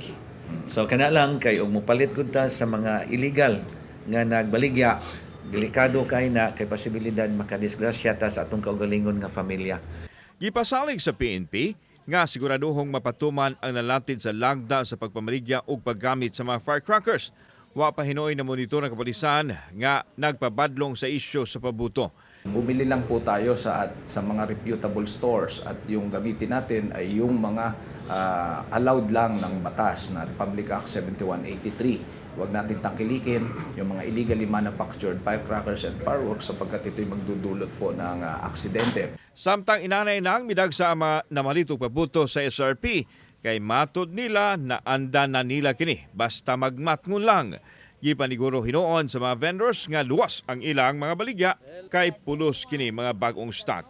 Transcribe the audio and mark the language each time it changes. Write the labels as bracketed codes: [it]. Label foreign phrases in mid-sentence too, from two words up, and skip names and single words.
[ceb] So kana lang kay og mopalit gud ta sa mga illegal nga nagbaligya, delikado kay na kay posibilidad makadisgrasya ta sa atong kaugalingon nga pamilya. Gipasalig sa PNP nga siguraduhong mapatuman ang nalatid sa lagda sa pagpamaligya ug paggamit sa mga firecrackers. Wa pa hinoy na monitor ng kapulisan nga nagpabadlong sa isyu sa pabuto. [tl] Bumili lang po tayo sa mga [en] reputable stores [tl] at yung gamitin natin ay yung mga allowed lang ng batas na Republic Act 7183. Huwag natin tangkilikin yung mga [en] illegally manufactured firecrackers and fireworks [tl] sapagkat ito'y magdudulot po ng aksidente. [ceb] Samtang inanay nang midagsa ama na malitog pabuto sa SRP kay matod nila na anda na nila kini basta magmatngon lang. Gipaniguro hinoon sa mga vendors nga luwas ang ilang mga baligya kay pulos kini mga bagong stock.